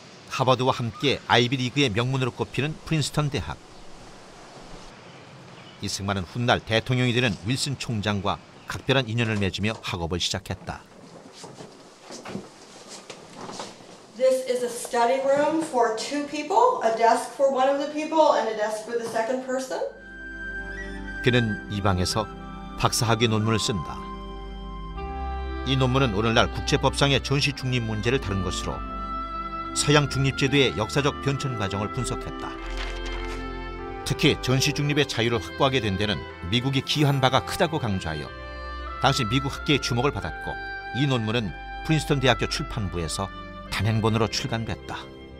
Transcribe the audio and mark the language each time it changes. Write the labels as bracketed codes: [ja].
[ko] 하버드와 함께 아이비리그의 명문으로 꼽히는 프린스턴 대학. 이승만은 훗날 대통령이 되는 윌슨 총장과 각별한 인연을 맺으며 학업을 시작했다. [en] This is a study room for two people, a desk for one of the people and a desk for the second person. [ko] 그는 이 방에서 박사학위 논문을 쓴다. 이 논문은 오늘날 국제법상의 전시 중립 문제를 다룬 것으로 서양 중립제도의 역사적 변천 과정을 분석했다. 특히 전시 중립의 자유를 확보하게 된 데는 미국이 기여한 바가 크다고 강조하여 당시 미국 학계의 주목을 받았고, 이 논문은 프린스턴 대학교 출판부에서 단행본으로 출간됐다.